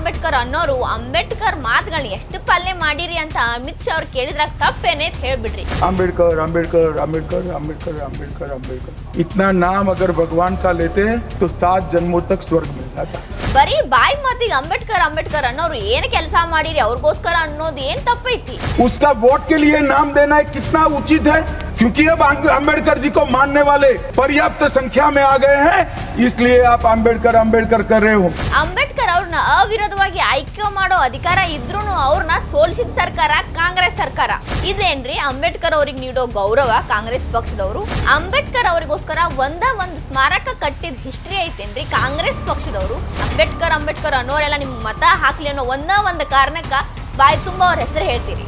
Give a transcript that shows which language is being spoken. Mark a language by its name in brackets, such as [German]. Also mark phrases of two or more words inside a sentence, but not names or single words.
[Kannada] ಅಂಬೇಡ್ಕರ್ ಅನ್ನೋರು ಅಂಬೇಡ್ಕರ್ ಮಾತುಗಳನ್ನ ಎಷ್ಟು ಪಾಲನೆ ಮಾಡಿರಿ ಅಂತ ಅಮಿತ್ ಶಾ ಅವ್ರು ಕೇಳಿದ್ರಾಗ ತಪ್ಪೇನೆ ಅಂತ ಹೇಳ್ಬಿಡ್ರಿ. [Hindi] अंबेडकर अंबेडकर अंबेडकर अंबेडकर अंबेडकर अंबेडकर इतना नाम अगर भगवान का लेते तो 7 जन्मों तक स्वर्ग मिल जाता. [Kannada] ಬರೀ ಬಾಯಿ ಮಾತಿಗೆ ಅಂಬೇಡ್ಕರ್ ಅಂಬೇಡ್ಕರ್ ಅನ್ನೋರು ಏನು ಕೆಲಸ ಮಾಡಿರಿ ಅವ್ರಿಗೋಸ್ಕರ ಅನ್ನೋದು ಏನ್ ತಪ್ಪೈತಿ? [Hindi] उसका वोट के लिए नाम देना कितना उचित है, क्योंकि अब अंबेडकर जी को मानने वाले पर्याप्त संख्या में आ गए हैं, इसलिए आप अंबेडकर अंबेडकर कर रहे हो. [Kannada] ಅಂಬೇಡ್ಕರ್ ಅವ್ರನ್ನ ಅವಿರೋಧವಾಗಿ ಆಯ್ಕೆ ಮಾಡೋ ಅಧಿಕಾರ ಇದ್ರೂ ಅವ್ರನ್ನ ಸೋಲಿಸಿದ ಸರ್ಕಾರ ಕಾಂಗ್ರೆಸ್ ಸರ್ಕಾರ. ಇದೇನ್ರಿ ಅಂಬೇಡ್ಕರ್ ಅವ್ರಿಗೆ ನೀಡೋ ಗೌರವ? ಕಾಂಗ್ರೆಸ್ ಪಕ್ಷದವರು ಅಂಬೇಡ್ಕರ್ ಅವರಿಗೋಸ್ಕರ ಒಂದು ಸ್ಮಾರಕ ಕಟ್ಟಿದ ಹಿಸ್ಟ್ರಿ ಐತೇನ್ರಿ ಕಾಂಗ್ರೆಸ್ ಪಕ್ಷದವರು? ಅಂಬೇಡ್ಕರ್ ಅಂಬೇಡ್ಕರ್ ಅನ್ನೋರೆಲ್ಲ ನಿಮ್ಗೆ ಮತ ಹಾಕ್ಲಿ ಅನ್ನೋ ಒಂದು ಕಾರಣಕ್ಕ ಬಾಯಿ ತುಂಬಾ ಅವ್ರ ಹೆಸರು ಹೇಳ್ತೀರಿ.